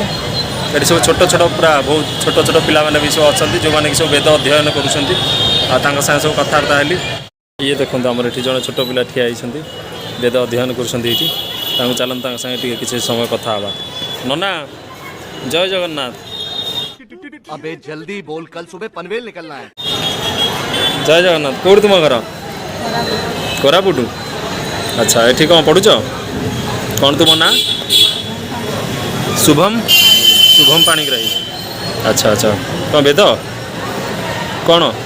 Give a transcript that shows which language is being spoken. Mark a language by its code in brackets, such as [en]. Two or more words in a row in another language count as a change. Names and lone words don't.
[or] ଏଠି ସବୁ ଛୋଟ ଛୋଟ ପୁରା ବହୁତ ଛୋଟ ଛୋଟ ପିଲାମାନେ ବି ସବୁ ଅଛନ୍ତି ଯେଉଁମାନେ କି ସବୁ ବେଦ ଅଧ୍ୟୟନ କରୁଛନ୍ତି ଆଉ ତାଙ୍କ ସାଙ୍ଗେ ସବୁ କଥାବାର୍ତ୍ତା ହେଲି। ଇଏ ଦେଖନ୍ତୁ ଆମର ଏଠି ଜଣେ ଛୋଟ ପିଲା ଠିଆ ହେଇଛନ୍ତି ବେଦ ଅଧ୍ୟୟନ କରୁଛନ୍ତି ଏଇଠି ତାଙ୍କୁ ଚାଲନ୍ତୁ ତାଙ୍କ ସାଙ୍ଗେ ଟିକେ କିଛି ସମୟ କଥା ହେବା। ନନା ଜୟ ଜଗନ୍ନାଥ। [hi] अबे जल्दी बोल, कल सुबह पनवेल निकलना है। [or] ଜୟ ଜଗନ୍ନାଥ। କେଉଁଠି ତୁମ ଘର? କୋରାପୁଟ। ଆଚ୍ଛା ଏଠି କ'ଣ ପଢ଼ୁଛ? କ'ଣ ତୁମ ନାଁ? ଶୁଭମ ପାଣିଗ୍ରାହୀ। ଆଚ୍ଛା ଆଚ୍ଛା କ'ଣ ବେଦ କ'ଣ?